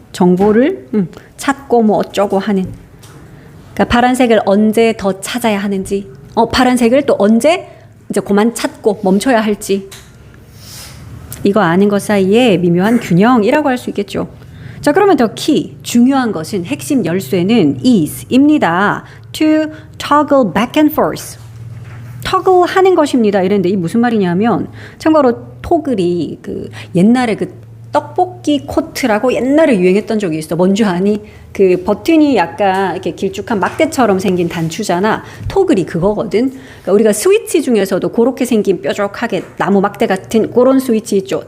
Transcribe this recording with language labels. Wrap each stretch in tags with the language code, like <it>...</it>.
<ko>정보를 찾고 뭐 어쩌고 하는. 그러니까 파란색을 언제 더 찾아야 하는지, 파란색을 또 언제 이제 그만 찾고 멈춰야 할지. 이거 아는 것 사이에 미묘한 균형이라고 할 수 있겠죠. 자, 그러면 더 키, 중요한 것은 핵심 열쇠는 is입니다.</ko> <en>To toggle back and forth.</en> <ko>toggle 하는 것입니다. 이랬는데 이 무슨 말이냐면 참고로 토글이 그 옛날에 그 떡볶이 코트라고 옛날에 유행했던 적이 있어. 뭔지 아니? 그 버튼이 약간 이렇게 길쭉한 막대처럼 생긴 단추잖아. 토글이 그거거든. 그러니까 우리가 스위치 중에서도 그렇게 생긴 뾰족하게 나무 막대 같은 그런 스위치 있죠.</ko>